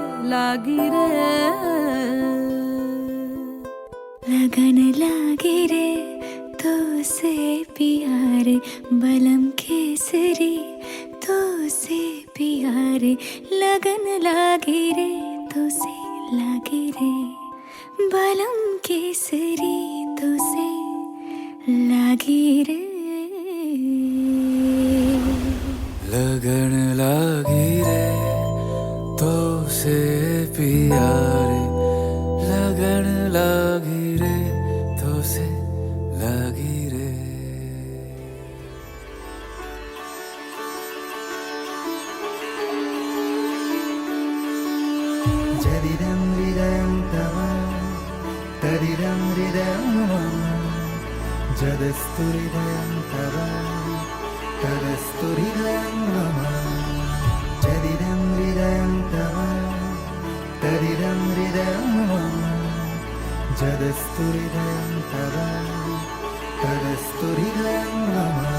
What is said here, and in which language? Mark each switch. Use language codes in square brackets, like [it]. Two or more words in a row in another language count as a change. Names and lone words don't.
[hi] लागी रे लगन लागी रे तो से प्यारे बलम केसरी तो से प्यारे लगन लागी रे तो से लागी रे बलम केसरी तो से लागी रे लगन लागी रे तो से प्यारे लगन लागी रे तो से लागी रे [sa] जदिदं हृदयं तव तदिदं हृदयं मम जदस्तु हृदयं तव तदस्तु हृदयं मम जदिदं हृदयं तव तदिदं हृदयं मम जदस्तु हृदयं तव तदस्तु हृदयं मम